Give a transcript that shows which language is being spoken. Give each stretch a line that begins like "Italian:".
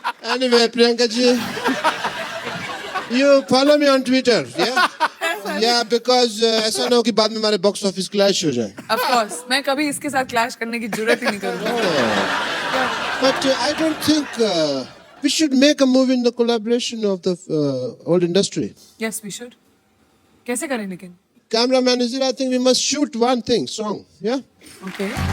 English: Anyway, Priyanka ji, you follow me on Twitter, yeah? Yeah, because
Hindi: ऐसा ना हो कि बाद में हमारे बॉक्स ऑफिस क्लैश हो जाए।
English: Of course,
Hindi: मैं कभी इसके साथ क्लैश करने की जरूरत ही नहीं करूँगी।
English: But I don't think we should make a movie in the collaboration of the old industry. Yes, we should.
Hindi: कैसे करें लेकिन?
English: Cameraman is there. I think we must shoot one thing, song, yeah? Okay.